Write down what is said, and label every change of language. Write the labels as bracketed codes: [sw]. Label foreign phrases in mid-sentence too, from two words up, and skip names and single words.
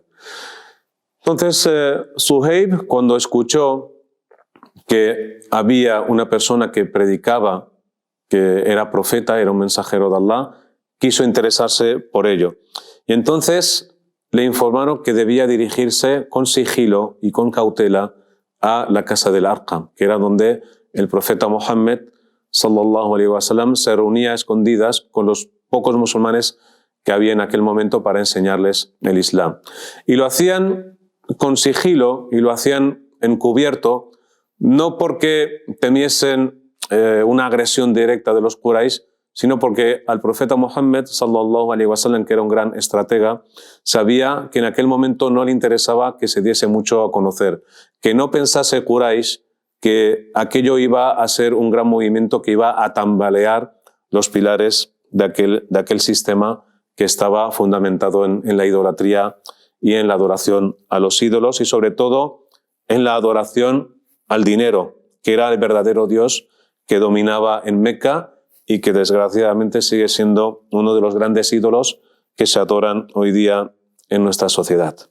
[es] Entonces, Suhaib, cuando escuchó que había una persona que predicaba, que era profeta, era un mensajero de Allah, quiso interesarse por ello. Y entonces le informaron que debía dirigirse con sigilo y con cautela a la casa del Arqam, que era donde el profeta Muhammad [ar] صلى الله عليه وسلم [es] se reunía a escondidas con los pocos musulmanes que había en aquel momento para enseñarles el Islam. Y lo hacían con sigilo y lo hacían encubierto, no porque temiesen una agresión directa de los Quraysh, sino porque al profeta Muhammad [ar] صلى الله عليه وسلم, [es] que era un gran estratega, sabía que en aquel momento no le interesaba que se diese mucho a conocer, que no pensase Quraysh que aquello iba a ser un gran movimiento que iba a tambalear los pilares de aquel sistema que estaba fundamentado en la idolatría y en la adoración a los ídolos y sobre todo en la adoración al dinero, que era el verdadero Dios que dominaba en Meca y que desgraciadamente sigue siendo uno de los grandes ídolos que se adoran hoy día en nuestra sociedad.